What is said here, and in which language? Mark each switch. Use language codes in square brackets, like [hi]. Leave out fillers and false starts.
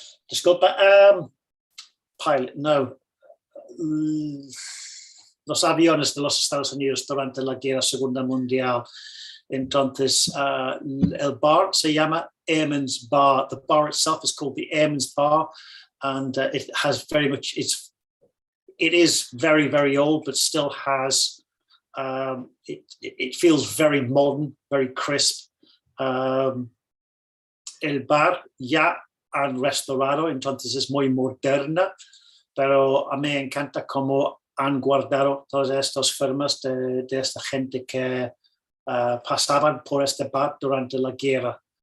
[es] Disculpa, pilot, no. los aviones de los Estados Unidos durante la Segunda Guerra Mundial. Entonces, el bar se llama Airman's Bar. [en] The bar itself is called the Airman's Bar, and it has very much, it is very, very old, but still has, it feels very modern, very crisp. [es] El bar ya han restaurado, entonces es muy moderna, pero a mí me encanta cómo han guardado todas estas formas de esta gente que pasaban por este bar durante la guerra.